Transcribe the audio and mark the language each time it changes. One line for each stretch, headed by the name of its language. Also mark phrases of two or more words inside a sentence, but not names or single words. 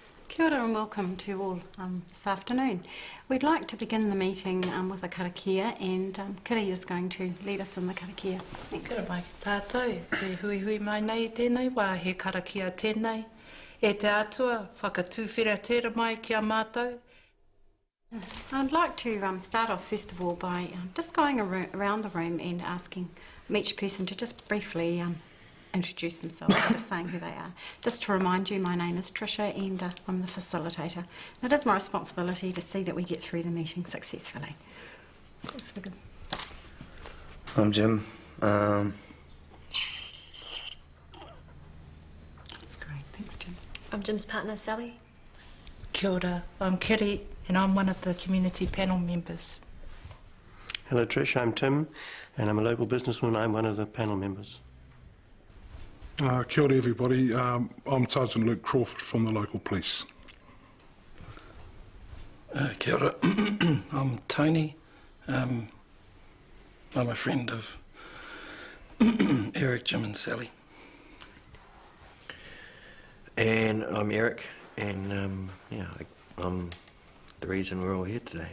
Māori: Kia ora
English: and welcome to all this afternoon. We'd like to begin the meeting with a karakia, and Kiri is going to lead us in the karakia. Thanks.
Māori: Kia ora mai ki tātou, e hui hui mai nei tēnei, wā he karakia tēnei. E te atua, whakatūwhera tēra mai ki a mātou.
English: I'd like to start off first of all by just going around the room and asking each person to just briefly introduce themselves by just saying who they are. Just to remind you, my name is Tricia and I'm the facilitator. And it is my responsibility to see that we get through the meeting successfully. That's good. I'm Jim. That's great. Thanks, Jim. I'm Jim's partner, Sally.
Māori: Kia ora,
English: I'm Kiri and I'm one of the community panel members. Hello Trish, I'm Tim and I'm a local businessman. I'm one of the panel members.
Māori: Kia ora
English: everybody, I'm Sergeant Luke Crawford from the local police.
Māori: Kia ora,
English: I'm Tony. I'm a friend of Eric, Jim and Sally. And I'm Eric, and I'm the reason we're all here today.